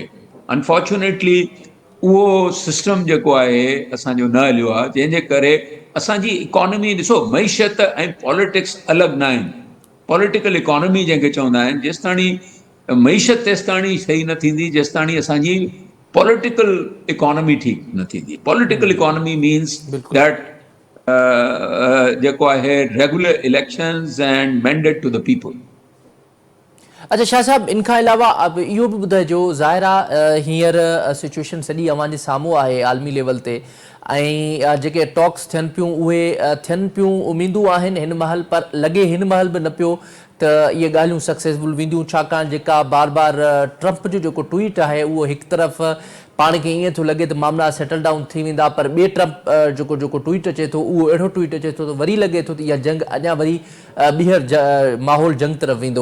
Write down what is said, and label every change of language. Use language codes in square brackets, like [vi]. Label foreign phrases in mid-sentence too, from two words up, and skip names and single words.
[sd] अनफॉर्चुनेटली उहो सिस्टम जेको आहे असांजो न हलियो आहे, जंहिंजे करे असांजी इकोनॉमी ॾिसो, मईशत ऐं पॉलिटिक्स अलॻि न आहिनि। [en] political economy [sd] जंहिंखे चवंदा आहिनि, जेसिताणी मईशत तेसिताणी सही न थींदी जेसिताणी असांजी [en] political economy [sd] ठीकु न थींदी। [en] political economy means [sd] बिल्कुलु। [en] दैट [sd] जेको आहे [en] regular elections and mandate to the people. [sd] अच्छा शाह साहब, इन खां अलावा अब इहो बि ॿुधाइजो, ज़ाहिर आहे हींअर सिचुएशन सॼी अव्हां जे साम्हूं आहे आलमी लेवल ते, ऐं जेके टॉक्स थियनि पियूं उहे थियनि पियूं, उमीदूं आहिनि हिन महिल, पर लॻे हिन महिल बि न पियो त इहे ॻाल्हियूं सक्सेसफुल वेंदियूं, छाकाणि जेका बार बार ट्रंप जो जेको ट्वीट आहे उहो हिकु तरफ़ पाण खे ईअं थो लॻे त मामला [en] settle down [sd] थी वेंदा, पर ॿिए ट्रंप जेको ट्वीट अचे थो उहो अहिड़ो ट्वीट अचे थो त वरी लॻे थो त इहा जंग अञा वरी ॿीहर माहौल जंग तरफ़ वेंदो।